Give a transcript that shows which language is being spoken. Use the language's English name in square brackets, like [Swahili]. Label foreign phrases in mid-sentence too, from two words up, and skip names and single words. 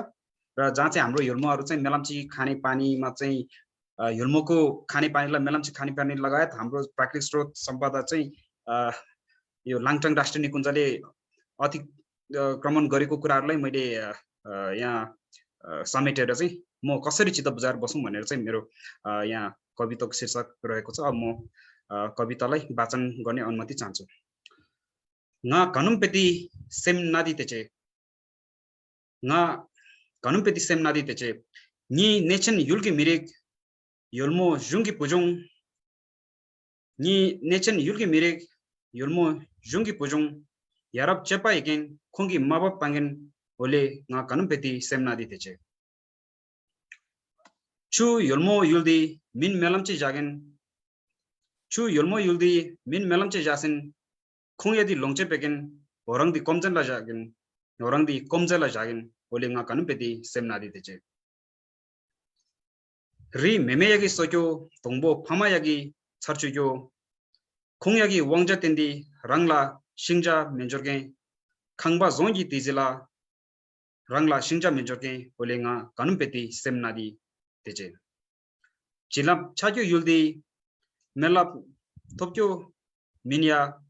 [Nepali] र जहाँ चाहिँ हाम्रो हेल्मोहरू चाहिँ मेलाम्ची खानेपानीमा चाहिँ हेल्मोको खानेपानीलाई मेलाम्ची खानेपानी लगायत हाम्रो प्राकृतिक स्रोत सम्पदा चाहिँ यो लाङटाङ राष्ट्रिय निकुञ्जले अतिक्रमण गरेको कुराहरूलाई मैले यहाँ समेटेर चाहिँ म कसरी चित्त बुझाएर बसौँ भनेर चाहिँ मेरो यहाँ कविताको शीर्षक रहेको छ। अब म कवितालाई वाचन गर्ने अनुमति चाहन्छु। [Hyolmo] nga kanumpeti sem nadi teche nga kanumpeti sem nadi teche ni nechen yulki mirek yolmo jungi pujung ni nechen yulki mirek yolmo jungi pujung yarab chepa again khongi mabap pangen ole nga kanum peti semna di teche chu yolmo yuldi min melamchi jagen chu yolmo yuldi min melamchi jasin khungya di longche peken orang di komjan la jagen orang di komja la jagen ole nga kanum peti semna di teche ri meme yagi sokyo tongbo phama yagi charchugyo khungyagi wangja tendi rangla singja menjorge khangba zongi tizila rangla singja menjorge olenga kanumpeti semnadi teje chilap chagyo yuldi melap topkyo minya